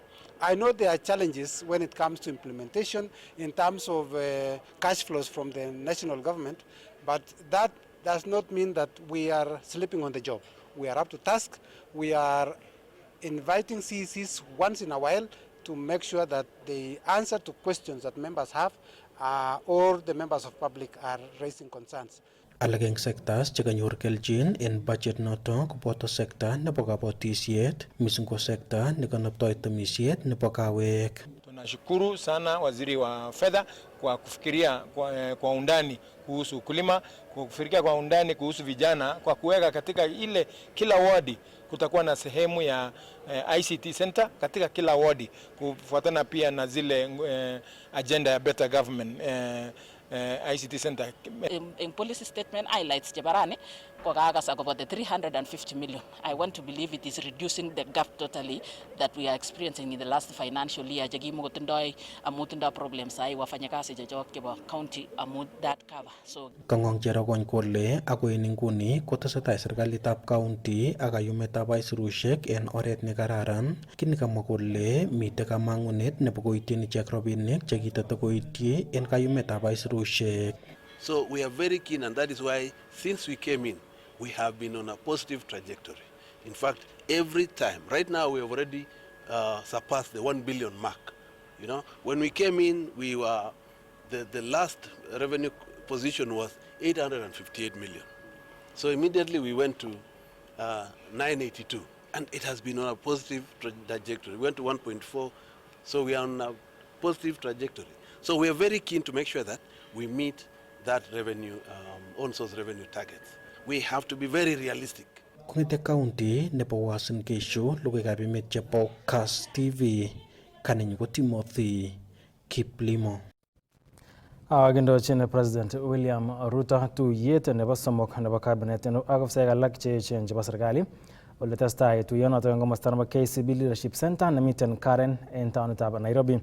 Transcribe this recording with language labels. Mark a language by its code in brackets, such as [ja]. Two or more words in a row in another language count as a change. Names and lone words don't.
[en] I know there are challenges when it comes to implementation in terms of cash flows from the national government, but that does not mean that we are sleeping on the job. We are up to task. We are inviting CECs once in a while to make sure that the answer to questions that members have or the members of public are raising concerns. [kln] Alak eng sectors chekanyor keljin en budget noto koboto sekta nebo kabatisiet mising ko sekta nekanaptoi temisiet nebo kawek. [sw] Tunashukuru sana waziri wa fedha kwa kufikiria kwa undani kuhusu ukulima, kwa kufikiria kwa undani kuhusu vijana, kwa kuweka katika ile kila wadi kutakuwa na sehemu ya [en] ICT center [sw] katika kila wadi, kufuatana pia na zile agenda ya [en] better government ICT center. In policy statement highlights Jabarani Kogagas about the 350 million. I want to believe it is reducing the gap totally that we are experiencing in the last financial year. Jagimo gotundoi amutunda problems ai wafanyakazi jajok kiba county amut that cover. So [kln] Kangong jerokony kole ako nguni kotesetai serikalitab county ak kayumetab aisurusiek en oret ne kararan. Kini kamwa kole mite kamangunet nebo koityin ichek rabinik chekitete koityi en kayumetab aisurusiek. [en] So we are very keen, and that is why since we came in, we have been on a positive trajectory. In fact, every time, right now we have already surpassed the 1 billion mark. You know, when we came in, we were, the last revenue position was 858 million. So immediately we went to 982, and it has been on a positive trajectory. We went to 1.4, so we are on a positive trajectory. So we are very keen to make sure that we meet that revenue, on-source revenue targets. We have to be very realistic. [kln] Kungete county nebo Uasin Gishu lugekab emet chebo Kass TV kaninyu ko Timothy Kiplimo. Gendochin President William Ruto tuyet nebo somok nebo cabinet ak ofisiek alak che echen chebo serikali ole testai tuyonoto eng komosta nebo KCB Leadership Center nemiten Karen en taonitab Nairobi.